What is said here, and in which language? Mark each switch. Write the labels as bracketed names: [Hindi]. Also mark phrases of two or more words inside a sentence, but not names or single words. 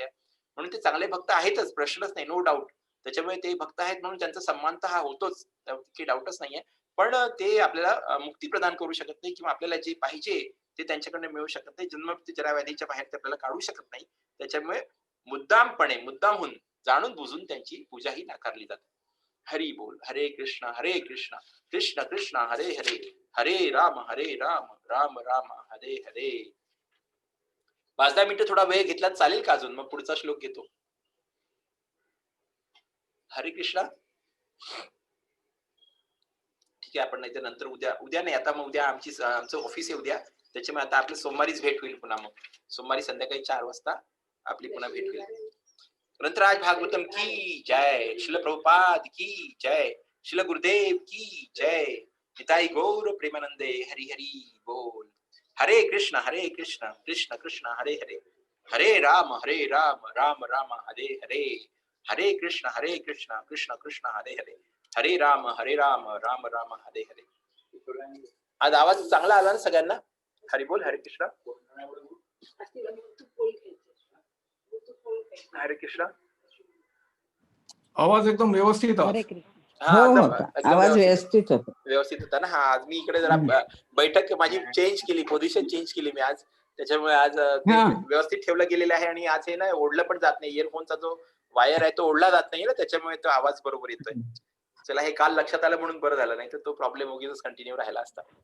[Marathi] म्हणून ते चांगले भक्त आहेतच, प्रश्नच नाही, [English] no doubt. [Marathi] त्याच्यामुळे ते भक्त आहेत म्हणून त्यांचा सन्मान तर हा होतोच, त्यात काही डाऊटच नाहीये. पण ते आपल्याला मुक्ती प्रदान करू शकत नाही किंवा आपल्याला जे पाहिजे ते त्यांच्याकडनं मिळू शकत नाही. जन्ममृत्यू जराव्याधीच्या बाहेर ते आपल्याला काढू शकत नाही. त्याच्यामुळे मुद्दामहून जाणून बुजून त्यांची पूजा ही नाकारली जाते. हरी बोल. [Sanskrit] हरे कृष्ण कृष्ण कृष्ण हरे हरे, हरे राम राम राम हरे हरे. [Marathi] 5-10 मिनिटं थोडा वेळ घेतला चालेल का अजून? मग पुढचा श्लोक घेतो. हरे कृष्णा. ठीक आहे, आपण नाही तर नंतर उद्या नाही, आता मग उद्या आमचं ऑफिस आहे उद्या, त्याच्यामुळे आता आपली सोमवारीच भेट होईल पुन्हा. मग सोमवारी संध्याकाळी 4 वाजता आपली पुन्हा भेट होईल. [Hindi] ग्रंथराज भागवतम की जय, शिल प्रभुपाद की जय, शिल गुरुदेव की जय, निताई गौर प्रेमानंदे, हरि हरि बोल. [Sanskrit] हरे कृष्ण कृष्ण कृष्ण हरे हरे, हरे राम राम राम हरे हरे, हरे कृष्ण कृष्ण कृष्ण हरे हरे, हरे राम राम राम हरे हरे. [Marathi] आज आवाज चांगला आला ना सगळ्यांना? हरी बोल. हरे कृष्ण. हरे कृष्ण. आवाज एकदम व्यवस्थित हरे कृष्ण. हा, हो, एकदम आवाज व्यवस्थित होता. व्यवस्थित होता ना. हा, आज मी इकडे जरा बैठक माझी चेंज केली, [English] position change [Marathi] केली मी आज, त्याच्यामुळे आज व्यवस्थित ठेवलं गेलेलं आहे. आणि आज हे ना ओढलं पण जात नाही, इयरफोनचा जो वायर आहे तो ओढला जात नाही ना, त्याच्यामुळे तो आवाज बरोबर येतोय. चला, हे काल लक्षात आलं म्हणून बरं झालं, नाही तर तो प्रॉब्लेम उगीच कंटिन्यू राहिला असता.